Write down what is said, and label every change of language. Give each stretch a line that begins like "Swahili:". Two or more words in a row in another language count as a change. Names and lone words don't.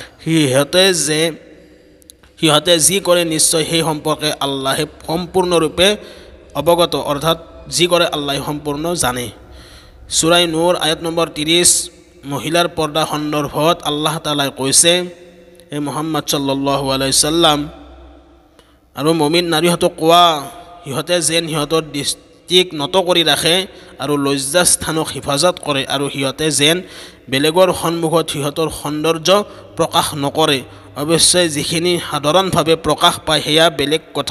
Assamese: সিহঁতে যি কৰে নিশ্চয় সেই সম্পৰ্কে আল্লাহে সম্পূৰ্ণৰূপে অৱগত, অৰ্থাৎ যি কৰে আল্লাহে সম্পূৰ্ণ জানে। সূৰা নূৰ আয়াত নম্বৰ 30। মহিলাৰ পৰ্দা সন্দৰ্ভত আল্লাহ তাআলাই কৈছে, হে মুহাম্মদ
Arabic: صلى الله عليه وسلم,
Assamese: আৰু মুমিন নাৰীহঁতক কোৱা, সিহঁতে যেন সিহঁতৰ দৃষ্টিক নত কৰি ৰাখে আৰু লজ্জাস্থানক হিফাজত কৰে, আৰু সিহঁতে যেন বেলেগৰ সন্মুখত সিহঁতৰ সৌন্দৰ্য প্ৰকাশ নকৰে। অৱশ্যে যিখিনি সাধাৰণভাৱে প্ৰকাশ পায় সেয়া বেলেগ কথা।